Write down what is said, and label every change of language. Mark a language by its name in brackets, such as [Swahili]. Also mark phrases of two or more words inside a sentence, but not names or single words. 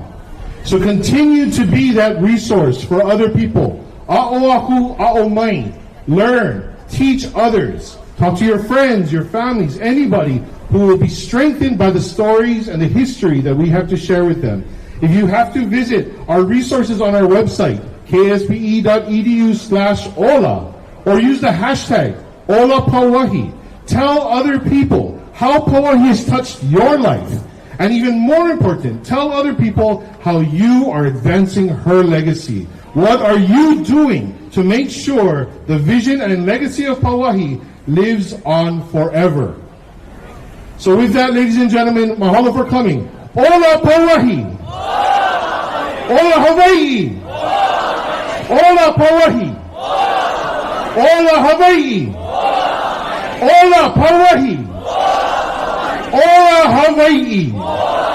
[English] So continue to be that resource for other people. [Hawaiian] A'o aku, a'o mai. [English] Learn, teach others. Talk to your friends, your families, anybody who will be strengthened by the stories and the history that we have to share with them. If you have to visit our resources on our website, kspe.edu/Ola, or use the hashtag Ola Pauahi. Tell other people how Pauahi has touched your life. And even more important, tell other people how you are advancing her legacy. What are you doing to make sure the vision and legacy of Pauahi lives on forever? So with that, ladies and gentlemen, mahalo for coming. [Hawaiian] Ola Pauahi! Ola Hawaiʻi! Ola Pauahi! Ola Hawaiʻi! Ola Pauahi! Ola Hawaiʻi!